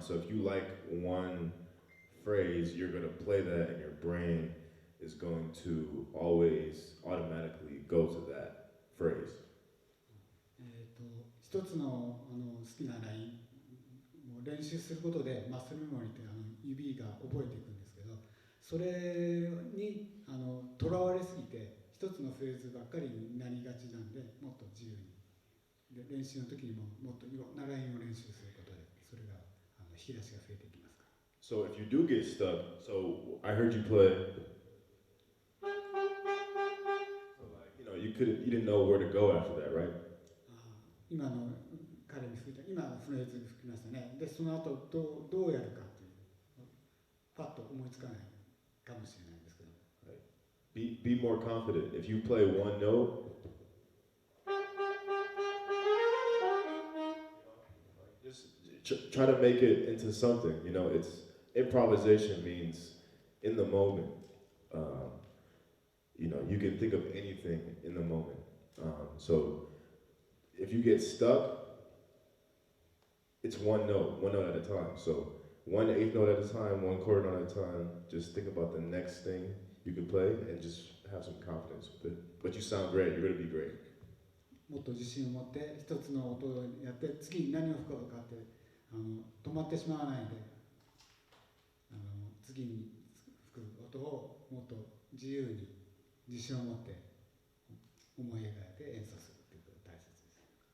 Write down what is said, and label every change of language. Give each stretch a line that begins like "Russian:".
English: So if you like one phrase, you're going to play that and your brain is going to always automatically go to that phrase.
Japanese: 一つの好きなラインを練習することでマッスルメモリーって指が覚えていくんですけど、それにとらわれすぎて一つのフレーズばっかりになりがちなんで、もっと自由にで練習の時にもっといろんなラインを練習することでそれが引き出しが増えていきますから。
English: So if you do get stuck, so I heard you play, so you didn't know where to go after that, right?
Japanese: 今の彼に吹いた今のフレーズに吹きましたね。でその後どうやるかっていうパッと思いつかないかもしれないんですけど。
English: Be more confident. If you play one note, just try to make it into something. You know, it's improvisation means in the moment. You can think of anything in the moment. So if you get stuck, it's one note at a time. So 1/8 note at a time, 1 quarter note at a time. Just think about the next thing you can play and just have some confidence with it. But you sound great. You're going to be great.
Japanese: もっと自信を持って一つの音をやって次に何を吹くかって止まってしまわないで次に吹く音をもっと自由に自信を持って思い描いて演奏するっていうことが大切です。